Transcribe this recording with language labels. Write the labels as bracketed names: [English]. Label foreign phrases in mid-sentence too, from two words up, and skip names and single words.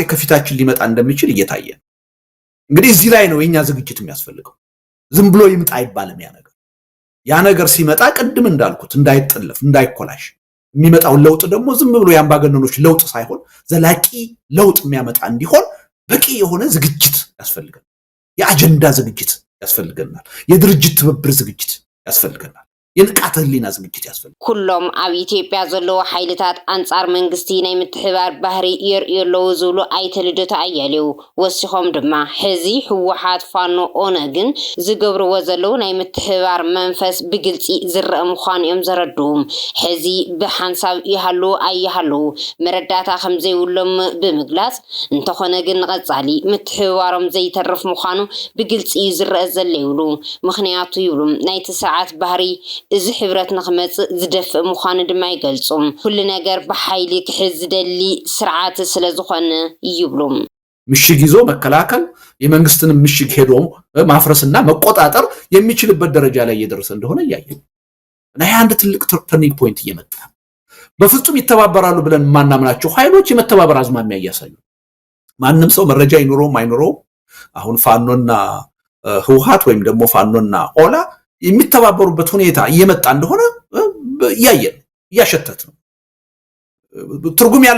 [Amharic] ከፊታችን ሊመጣ እንደሚችል እየታየ ነው። እንግዲህ እዚህ ላይ ነው የኛ ዝግጅት የሚያስፈልገው። ዝም ብሎ ይምጣ አይባልም። ያ ነገር ሲመጣ ቅድም እንዳልኩት እንዳይጠለፍ እንዳይኮላሽ የሚመጣው ለውጥ ደግሞ ዝም ብሎ ያምባገነኖች ለውጥ ሳይሆን ዘላቂ ለውጥ የሚያመጣ እንዲሆን በቂ የሆነ ዝግጅት ያስፈልጋል። የአጀንዳ ዝግጅት ያስፈልገናል። የድርጅት ትብብር ዝግጅት ያስፈልገናል። የንቃተ ህሊና ዝግጅት ያስፈልጋል። [Tigrinya] ኩሎም ኣብ ኢትዮጵያ ዘለዉ ሓይልታት አንጻር መንግስቲ ናይ ምትሕባር ባህሪ የርእዩ ኣለዉ ዝብሉ ኣይተ ልደቱ ኣያሌው ወሲኾም ድማ ሕዚ ህወሓት ፋኖ ኦነግን ዝገብርዎ ዘለዉ ናይ ምትሕባር መንፈስ ብግልፂ ዝረአ ምዃኑ እዮም ዘረድኡ። ሕዚ ብሓንሳብ ይሃለዉ ኣይሃለዉ መረዳእታ ከም ዘይብሎም ብምግላፅ እንተኾነ ግን ንቐፃሊ ምትሕባሮም ዘይተርፍ ምዃኑ ብግልፂ ዝረአ ዘሎ ይብሉ። ምክንያቱ ይብሉ ናይቲ ሰዓት ባህሪ እዚ ሕብረት ንኽመጽእ ዝደፍእ ምዃኑ ድማ ይገልጹ። ኩሉ ነገር ብሓይሊ ክሕዝ ዝደሊ ስርዓት ስለ ዝኾነ ይብሉ። [Amharic] ምሽግ ይዞ መከላከል የመንግስትን ምሽግ ሄዶ ማፍረስና መቆጣጠር የሚችልበት ደረጃ ላይ እየደረሰ እንደሆነ ያያዩ እና ያ አንድ ትልቅ [English] turning point [Amharic] እየመጣ በፍጹም ይተባበራሉ ብለን ማናምናቸው ኃይሎች የመተባበር አዝማሚያ እያሳዩ ማንም ሰው መረጃ ይኖረው አይኖረው አሁን ፋኖና ህውሃት ወይም ደግሞ ፋኖና ኦላ የሚተባበሩበት ሁኔታ እየመጣ እንደሆነ እያሸተት ነው። ትርጉም ያለው